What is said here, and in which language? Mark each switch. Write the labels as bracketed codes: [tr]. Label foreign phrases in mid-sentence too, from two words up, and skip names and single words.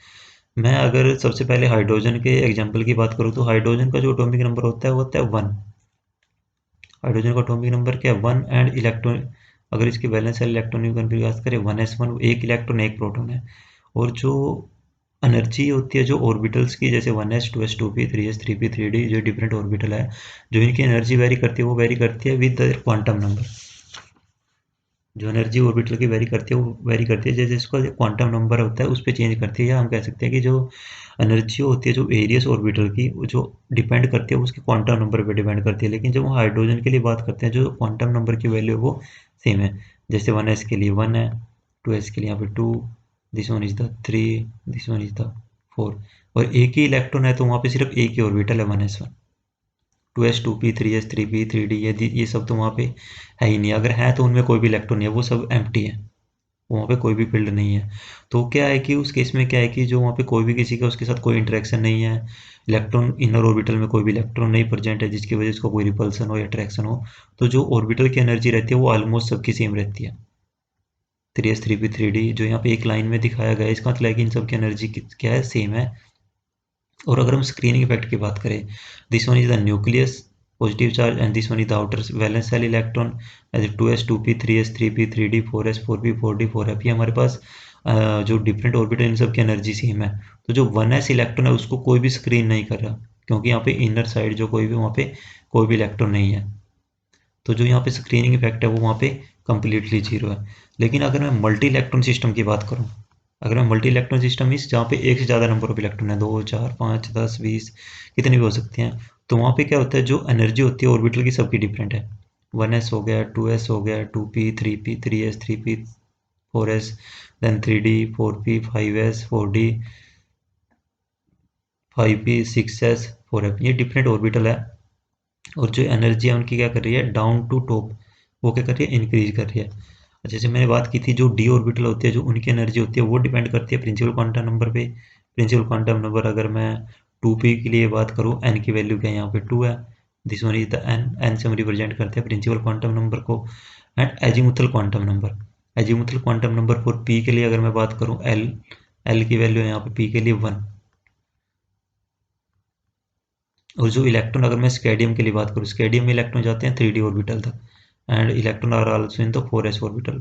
[hi] मैं अगर सबसे पहले हाइड्रोजन के एग्जांपल की बात करूँ तो हाइड्रोजन का जो [en] atomic number [hi] होता है वो होता है 1। हाइड्रोजन का [en] atomic number [hi] क्या है 1, [en] and electron [hi] अगर इसकी [en] valence shell electronic [hi] की बात करें 1s1 एक इलेक्ट्रॉन एक प्रोटॉन है। और जो एनर्जी होती है जो ऑर्बिटल्स की, जैसे 1s 2s 2p 3s 3p 3d, जो [en] different orbital [hi] है, जो इनकी एनर्जी वेरी करती है वो वेरी करती है [en] with the quantum number. [hi] जो एनर्जी ऑर्बिटल की वेरी करती है वो वेरी करती है जैसे इसका [en] quantum number [hi] होता है उस पर चेंज करती है। या हम कह सकते हैं कि जो एनर्जी होती है जो [en] various orbital [hi] की, वो जो डिपेंड करती है उसके [en] quantum number [hi] पे डिपेंड करती है। लेकिन जब हम हाइड्रोजन के लिए बात करते हैं जो [en] quantum number [hi] की वैल्यू है वो सेम है। जैसे 1s के लिए 1 है, 2s के लिए यहाँ पे 2, [en] this one is the 3, this one is the 4. [hi] और एक ही इलेक्ट्रॉन है तो वहाँ पे सिर्फ एक ही ऑर्बिटल है 1s1। 2s 2p 3s 3p 3d ये सब तो वहाँ पे है ही नहीं। अगर है तो उनमें कोई भी इलेक्ट्रॉन नहीं है, वो सब एम्प्टी है, वहाँ पे कोई भी फील्ड नहीं है। तो क्या है कि उस केस में क्या है कि जो वहाँ पे कोई भी किसी का उसके साथ कोई इंटरेक्शन नहीं है, [en] electron inner orbital [hi] में कोई भी इलेक्ट्रॉन नहीं प्रेजेंट है जिसकी वजह से उसको कोई रिपल्सन हो या अट्रैक्शन हो, तो जो ऑर्बिटल की एनर्जी रहती है वो ऑलमोस्ट सबकी सेम रहती है। 3s 3p 3d जो यहाँ पे एक लाइन में दिखाया गया है, इसका मतलब है कि इन सब की एनर्जी क्या है, सेम है। और अगर हम [en] screening effect [hi] की बात करें, [en] this one is the nucleus positive charge and this one is the outer valence shell electron as [hi] 2s 2p 3s 3p 3d 4s 4p 4d 4f। ये हमारे पास जो [en] different orbital [hi] इन सब की एनर्जी सेम है। तो जो 1s इलेक्ट्रॉन है उसको कोई भी स्क्रीन नहीं कर रहा, क्योंकि यहाँ पे [en] inner side [hi] जो कोई भी वहाँ पे कोई भी इलेक्ट्रॉन नहीं है। तो जो यहाँ पे [en] screening effect [hi] है वो वहाँ पे [en] completely zero [hi] है। लेकिन अगर मैं [en] multi electron system [hi] की बात करूँ, अगर मैं [en] multi electron system [hi] मीन्स जहाँ पे एक से ज़्यादा [en] number of electron [hi] है, 2 4 5 10 20 कितने भी हो सकते हैं, तो वहाँ पे क्या होता है जो एनर्जी होती है ऑर्बिटल की सबकी डिफरेंट है। 1s हो गया, 2s हो गया, 2p 3p 3s 3p 4s, देन 3d 4p 5s 4d 5p 6s 4f। ये [en] different orbital [hi] है। और जो एनर्जी है उनकी क्या कर रही है, [en] down to top [hi] वो क्या कर रही है, इंक्रीज कर रही है। जैसे मैंने बात की थी जो [en] d orbital [hi] होती है जो उनकी एनर्जी होती है वो डिपेंड करती है [en] principal quantum number [hi] पे। [en] principal quantum number [hi] अगर मैं 2p के लिए बात करूँ, एन की वैल्यू क्या है, यहाँ पे 2 है, [en] this one is the n, [hi] एन से हम रिप्रेजेंट करते हैं [en] principal quantum number [hi] को। [en] and azimuthal quantum number, azimuthal quantum number for p [hi] के लिए अगर मैं बात करूँ, एल, एल की वैल्यू है यहाँ पे पी के लिए 1। और जो इलेक्ट्रॉन अगर मैं स्केडियम के लिए बात करूँ, स्केडियम में इलेक्ट्रॉन जाते हैं 3d ऑर्बिटल तक [en] and electron are also in the 4s orbital.